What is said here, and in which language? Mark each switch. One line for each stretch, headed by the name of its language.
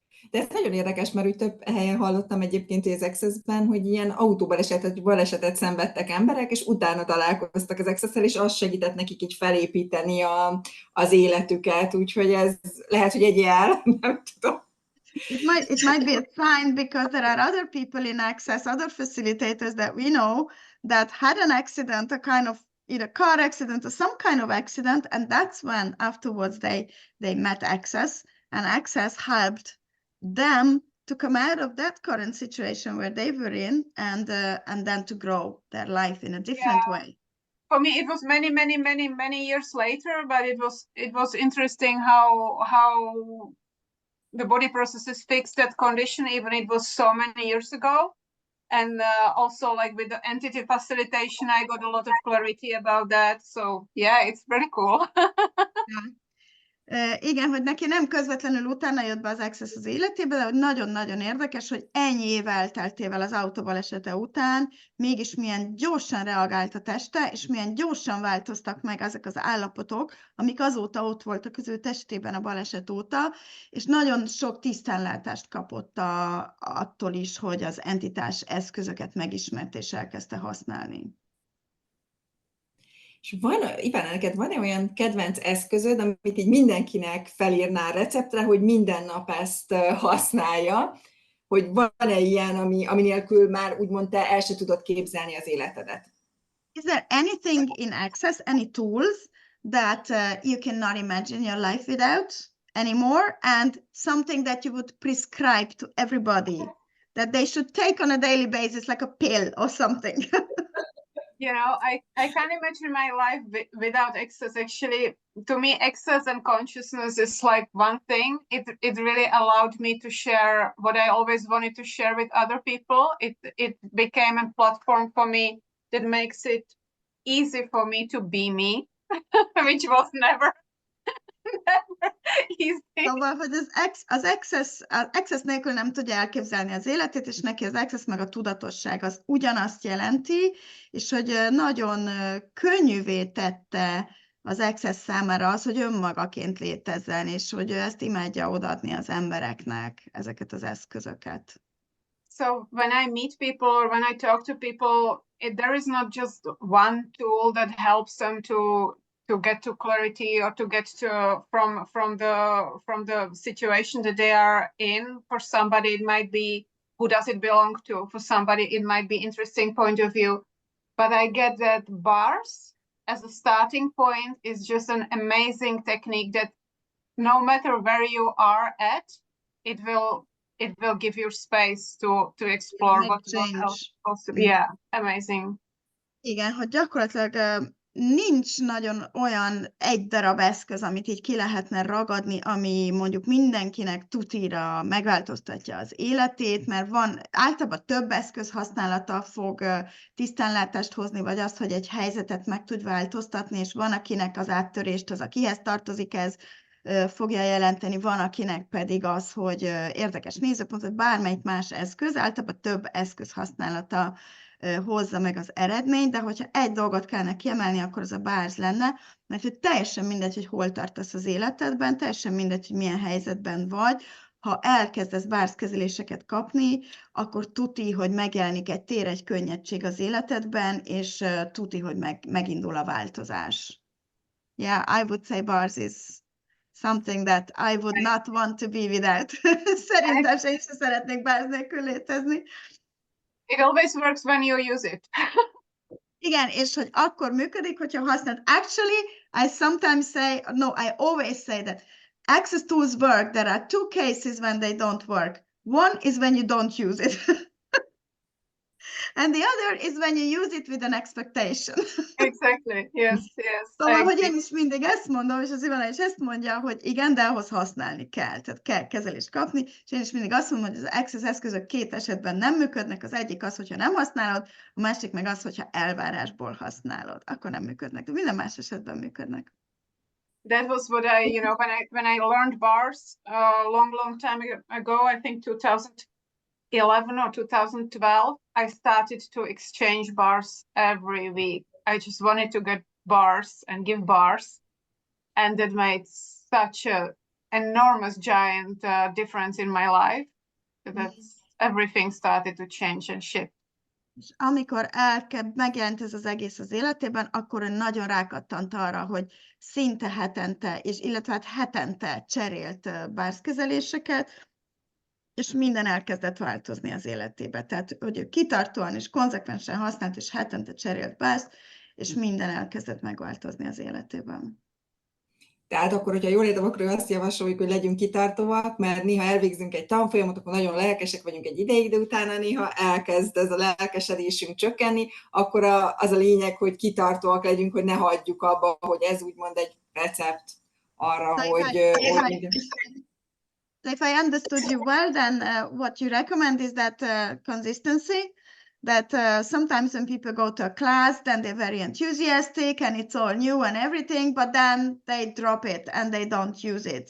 Hungarian: De ez nagyon érdekes, mert úgy több helyen hallottam egyébként, hogy az Access-ben, hogy ilyen balesetet szenvedtek emberek, és utána találkoztak az Access-szel, és az segített nekik így felépíteni az életüket, úgyhogy ez lehet, hogy egy jel, nem tudom.
English: It might be a sign, because there are other people in Access, other facilitators that we know that had an accident, a kind of either car accident or some kind of accident, and that's when afterwards they met Access, and Access helped them to come out of that current situation where they were in, and then to grow their life in a different way. For me, it was many years later, but it was interesting how the body processes fixed that condition, even it was so many years ago. And also, like with the entity facilitation, I got a lot of clarity about that. So yeah, it's pretty cool.
Hungarian: Igen, hogy neki nem közvetlenül utána jött be az Access az életébe, de hogy nagyon-nagyon érdekes, hogy ennyi év elteltével az autóbalesete után mégis milyen gyorsan reagált a teste, és milyen gyorsan változtak meg ezek az állapotok, amik azóta ott voltak az ő testében a baleset óta, és nagyon sok tisztánlátást kapott attól is, hogy az entitás eszközöket megismert és elkezdte használni. És Ivana, neked van-e olyan kedvenc eszközöd, amit így mindenkinek felírnál receptre, hogy minden nap ezt használja, hogy van-e ilyen, ami nélkül már úgymond te el se tudod képzelni az életedet?
English: Is there anything in Access, any tools that you cannot imagine your life without anymore, and something that you would prescribe to everybody that they should take on a daily basis, like a pill or something? You know, I can't imagine my life without Access. Actually, to me, Access and consciousness is like one thing. It really allowed me to share what I always wanted to share with other people. It became a platform for me that makes it easy for me to be me, which was never easy.
Hungarian: Szóval, hogy az Access nélkül nem tudja elképzelni az életét, és neki az Access meg a tudatosság az ugyanazt jelenti, és hogy nagyon könnyűvé tette az Access számára az, hogy önmagaként létezzen, és hogy ő ezt imádja odaadni az embereknek, ezeket az eszközöket.
English: So when I meet people or when I talk to people, there is not just one tool that helps them to get to clarity or to get to from the situation that they are in. For somebody it might be who does it belong to, for somebody it might be interesting point of view, but I get that bars as a starting point is just an amazing technique that no matter where you are at, it will give you space to explore what else possible. Yeah, amazing.
Hungarian: Igen, hogy gyakorlatilag nincs nagyon olyan egy darab eszköz, amit így ki lehetne ragadni, ami mondjuk mindenkinek tutira megváltoztatja az életét, mert van általában több eszköz használata fog tisztánlátást hozni, vagy azt, hogy egy helyzetet meg tud változtatni, és van, akinek az áttörést, az, akihez tartozik ez, fogja jelenteni, van, akinek pedig az, hogy érdekes nézőpontot, bármelyik más eszköz, általában több eszköz használata hozza meg az eredményt, de hogyha egy dolgot kellene kiemelni, akkor az a bárz lenne, mert hogy teljesen mindegy, hogy hol tartasz az életedben, teljesen mindegy, hogy milyen helyzetben vagy, ha elkezdesz bárzkezeléseket kapni, akkor tuti, hogy megjelenik egy tér, egy könnyedség az életedben, és tuti, hogy megindul a változás.
English: Yeah, I would say bars is something that I would not want to be without.
Hungarian: Szerintem én sem szeretnék bárz nélkül létezni.
English: It always works when you use it.
Hungarian: Igen, és hogy akkor működik, hogyha használod.
English: Actually, I sometimes say, no, I always say that access tools work. There are two cases when they don't work. One is when you don't use it. And the other is when you use it with an expectation. Exactly, yes, yes.
Hungarian: Szóval, hogy én is mindig ezt mondom, és az Ivana is ezt mondja, hogy igen, de ahhoz használni kell, tehát kell kezelést kapni, és én is mindig azt mondom, hogy az access eszközök két esetben nem működnek, az egyik az, hogyha nem használod, a másik meg az, hogyha elvárásból használod, akkor nem működnek, de minden más esetben működnek.
English: That was what I, you know, when I learned bars long time ago, I think 2011 or 2012, I started to exchange bars every week. I just wanted to get bars and give bars, and that made such a enormous, giant difference in my life. That's everything started to change and shift.
Hungarian: És amikor megjelent ez az egész az életében, akkor ő nagyon rákattant arra, hogy szinte hetente, és illetve hát hetente cserélt bárzkezeléseket, és minden elkezdett változni az életébe. Tehát, hogy ő kitartóan és konzekvensen használt, és hetente cserélt bárzt, és minden elkezdett megváltozni az életében. Tehát akkor, hogyha jól értem, akkor azt javasoljuk, hogy legyünk kitartóak, mert néha elvégzünk egy tanfolyamot, akkor nagyon lelkesek vagyunk egy ideig, de utána néha elkezd ez a lelkesedésünk csökkenni, akkor az a lényeg, hogy kitartóak legyünk, hogy ne hagyjuk abba, hogy ez úgymond egy recept arra,
English: So if I understood you well, then what you recommend is that consistency, that sometimes when people go to a class, then they're very enthusiastic and it's all new and everything, but then they drop it and they don't use it.